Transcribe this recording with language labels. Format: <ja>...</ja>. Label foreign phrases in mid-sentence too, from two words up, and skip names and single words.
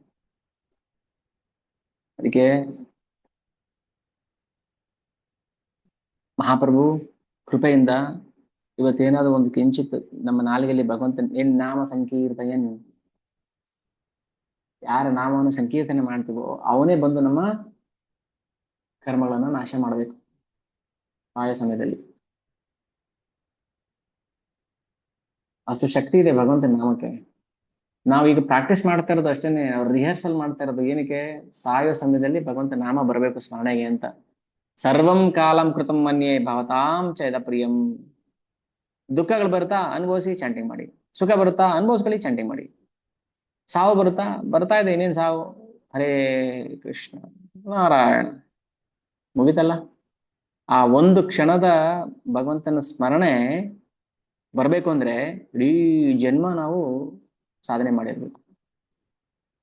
<kn>ಅದಕ್ಕೆ ಮಹಾಪ್ರಭು ಕೃಪೆಯಿಂದ ಇವತ್ತೇನಾದ್ರು ಒಂದು ಕಿಂಚಿತ್ ನಮ್ಮ ನಾಲಿಗೆಯಲ್ಲಿ ಭಗವಂತನ ನಾಮ ಸಂಕೀರ್ತಯನ್, ಯಾರ ನಾಮವನ್ನು ಸಂಕೀರ್ತನೆ ಮಾಡ್ತೀವೋ ಅವನೇ ಬಂದು ನಮ್ಮ ಕರ್ಮಗಳನ್ನ ನಾಶ ಮಾಡಬೇಕು ಆಯಾ ಸಮಯದಲ್ಲಿ. ಅಷ್ಟು ಶಕ್ತಿ ಇದೆ ಭಗವಂತನ ನಾಮಕ್ಕೆ. ನಾವೀಗ ಪ್ರಾಕ್ಟೀಸ್ ಮಾಡ್ತಾ ಇರೋದು ಅಷ್ಟೇನೆ, ರಿಹರ್ಸಲ್ ಮಾಡ್ತಾ ಇರೋದು ಏನಕ್ಕೆ? ಸಾಯೋ ಸಮಯದಲ್ಲಿ ಭಗವಂತ ನಾಮ ಬರಬೇಕು ಸ್ಮರಣೆಗೆ ಅಂತ.</kn> <sa>ಸರ್ವಂ ಕಾಲಂ ಕೃತಂ ಮನ್ಯೆ ಭವತಾಂ ಚ ಪ್ರಿಯಂ.</sa> <kn>ದುಃಖಗಳು ಬರುತ್ತಾ ಅನುಭವಿಸಿ ಚಾಂಟಿಂಗ್ ಮಾಡಿ, ಸುಖ ಬರುತ್ತಾ ಅನುಭವಿಸ್ಕೊಳ್ಳಿ ಚಾಂಟಿಂಗ್ ಮಾಡಿ. ಸಾವು ಬರ್ತಾ ಇದೆ, ಇನ್ನೇನ್ ಸಾವು, ಹರೇ ಕೃಷ್ಣ ನಾರಾಯಣ, ಮುಗಿತಲ್ಲ. ಆ ಒಂದು ಕ್ಷಣದ ಭಗವಂತನ ಸ್ಮರಣೆ ಬರ್ಬೇಕು ಅಂದ್ರೆ ಇಡೀ ಜನ್ಮ ನಾವು ಸಾಧನೆ ಮಾಡಿರ್ಬೇಕು, ವಾಪಸ್ ಹೋಗ್ಬಾರ್ದು.</kn>